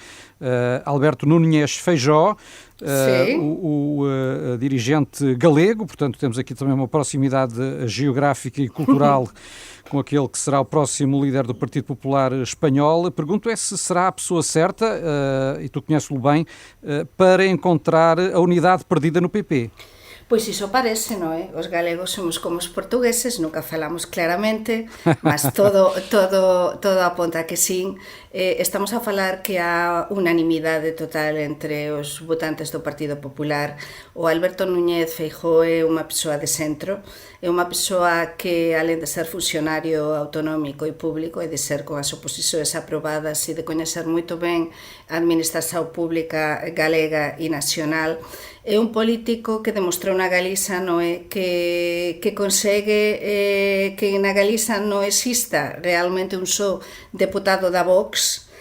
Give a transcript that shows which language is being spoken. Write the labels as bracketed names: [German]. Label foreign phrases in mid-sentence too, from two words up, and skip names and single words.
[Portuguese] Alberto Núñez Feijóo, o dirigente galego, portanto temos aqui também uma proximidade geográfica e cultural com aquele que será o próximo líder do Partido Popular espanhol. Pergunto se será a pessoa certa, e tu conheces-lo bem, para encontrar a unidade perdida no PP. [Galician] Pois iso parece, non é? Os galegos somos como os portugueses, nunca falamos claramente, mas todo aponta que sí. [Portuguese] Estamos a falar que há unanimidade total entre os votantes do Partido Popular. [Galician] O Alberto Núñez Feijóo é unha persoa de centro, é unha persoa que, além de ser funcionario autonómico e público, e de ser con as oposições aprobadas e de coñecer moito ben a administración pública galega e nacional, é un político que demostrou na Galiza, non é, que consegue que na Galiza non exista realmente un só deputado da Vox,